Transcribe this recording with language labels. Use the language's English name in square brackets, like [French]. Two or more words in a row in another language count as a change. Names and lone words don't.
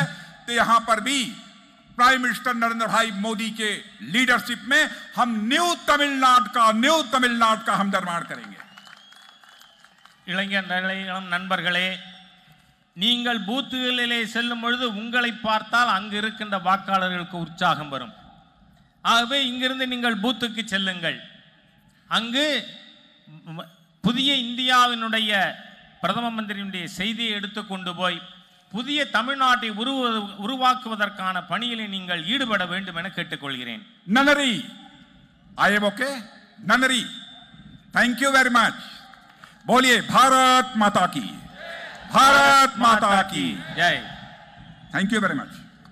[Hindi] तो यहां पर भी [English] prime minister [Hindi] नरेंद्र भाई मोदी के लीडरशिप में हम न्यू तमिलनाडु का हम निर्माण करेंगे. [Tamil] இளம் நண்பர்களே, நீங்கள் பூத்துகளிலே செல்லும் பொழுது உங்களை பார்த்தால் அங்கு இருக்கின்ற வாக்காளர்களுக்கு உற்சாகம் வரும். ஆகவே இங்கிருந்து நீங்கள் பூத்துக்கு செல்லுங்கள். அங்கு புதிய இந்தியாவினுடைய பிரதம மந்திரியினுடைய செய்தியை எடுத்துக்கொண்டு போய் புதிய தமிழ்நாட்டை உருவாக்குவதற்கான பணியிலே நீங்கள் ஈடுபட வேண்டும் என கேட்டுக்கொள்கிறேன். நன்றி. [English] I am okay. ननरी. thank you very much. [Hindi] बोलिए भारत माता की, भारत माता की जय. [English] thank you very much.